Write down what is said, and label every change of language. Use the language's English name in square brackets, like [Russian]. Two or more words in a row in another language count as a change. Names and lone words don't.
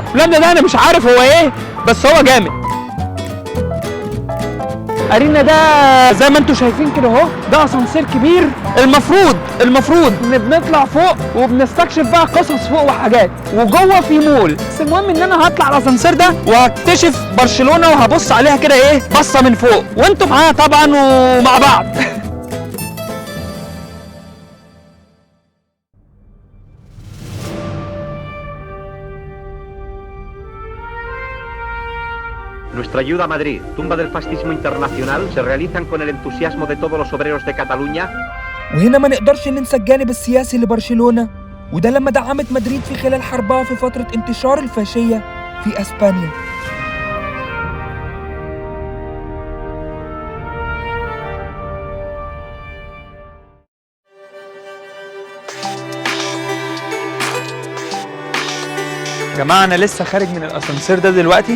[Arabic] المبنى ده انا مش عارف هو ايه بس هو جامد. ارينا ده زي ما انتم شايفين كده اهو، ده اسانسير كبير. المفروض ان بنطلع فوق وبنستكشف بقى قصص فوق وحاجات، وجوه في مول. بس المهم ان انا هطلع الاسانسير ده وهكتشف برشلونة وهبص عليها كده ايه بصة من فوق، وانتم معايا طبعا ومع بعض. [Spanish] Nuestra ayuda a Madrid, tumba del fascismo internacional, se realizan con el entusiasmo de todos los obreros de Cataluña. [Arabic] وهنا ما نقدرش ننسى الجانب السياسي لبرشلونة، وده لما دعمت مدريد في خلال حربها في فترة انتشار الفاشية في أسبانيا. يا جماعة أنا لسه خارج من الأسانسير ده دلوقتي.